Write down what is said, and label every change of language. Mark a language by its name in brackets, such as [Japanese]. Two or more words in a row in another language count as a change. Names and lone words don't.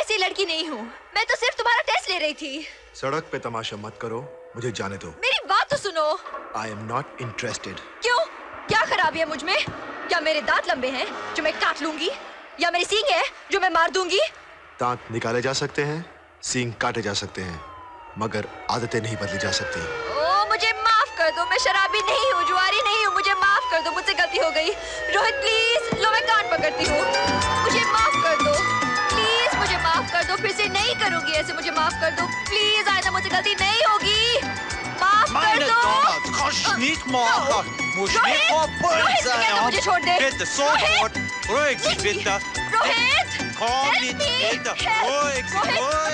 [Hindi] लड़की नहीं हूँ, मैं तो सिर्फ तुम्हारा टेस्ट ले रही थी। सड़क पे तमाशा मत करो, मुझे जाने दो। मेरी बात तो सुनो। [English] I am not interested. [Hindi] क्यों? क्या खराबी है मुझ में? क्या मेरे दांत लंबे हैं जो मैं काट लूंगी, या मेरी सींग है जो मैं मार दूंगी? दांत निकाले जा सकते हैं, सींग काटे जा सकते हैं, मगर आदतें नहीं बदली जा सकती। ओ मुझे माफ कर दो, मैं शराबी नहीं हूँ, जुआरी नहीं हूँ, मुझे माफ कर दो, मुझसे गलती हो गई। रोहित प्लीज, लो मैं कान पकड़ती हूँ, मुझे माफ कर दो, प्लीज मुझे माफ कर दो, फिर से नहीं करूंगी ऐसे, मुझे माफ कर दो प्लीज, आइंदा मुझसे गलती नहीं होगी, माफ कर दो। [German] Nicht machen! Muss nicht [Hindi] रोहित, मुझे छोड़ दे। [German] Bitte, sofort! Ruhig Sie bitte! [Hindi] रोहित! [German] Komm nicht wieder! Ruhig Sie, ruhig